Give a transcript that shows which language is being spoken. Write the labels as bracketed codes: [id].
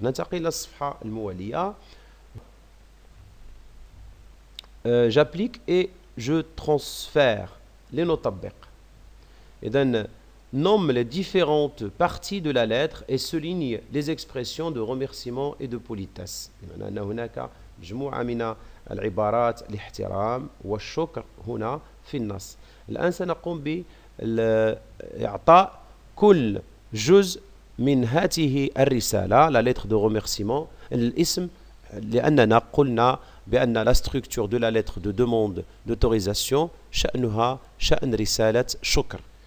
[ar] ننتقل إلى الصفحة الموالية. [fr] J'applique et je transfère [ar] لنطبق. إذن [fr] nomme les différentes parties de la lettre et souligne les expressions de remerciement et de politesse. [ar] بمعنى أن هناك مجموعة من العبارات الاحترام والشكر هنا في النص. الآن سنقوم بإعطاء كل جزء من هذه الرسالة [fr] la lettre de remerciement [ar] الاسم لأننا قلنا بأن [fr] la structure de la lettre de demande d'autorisation [ar] شأنها شأن رسالة شكر.